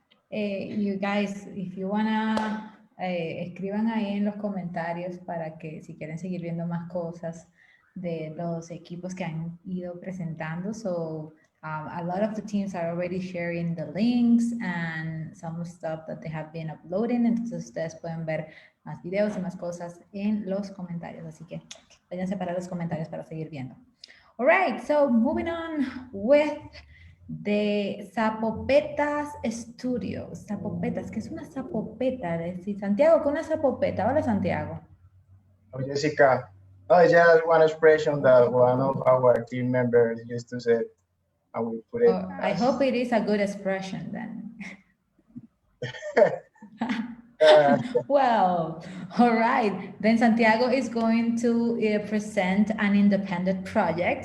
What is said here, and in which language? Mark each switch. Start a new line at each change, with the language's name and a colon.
English: You guys, if you wanna,
Spanish: escriban ahí en los comentarios para que si quieren seguir viendo más cosas de los equipos que han ido presentando.
English: So a lot of the teams are already sharing the links and some stuff that they have been uploading.
Spanish: Entonces ustedes pueden ver más videos y más cosas en los comentarios. Así que váyanse para los comentarios para seguir viendo.
English: All right, so moving on with the Zapopetas Studios.
Spanish: Zapopetas, ¿qué es una zapopeta? Sí, Santiago, ¿qué es una zapopeta? Hola, Santiago.
English: Oh, Jessica, it's just one expression that one of our team members used to say, and we put it. Oh, I hope it is a good expression then. Well, all right. Then Santiago is going to present an independent project.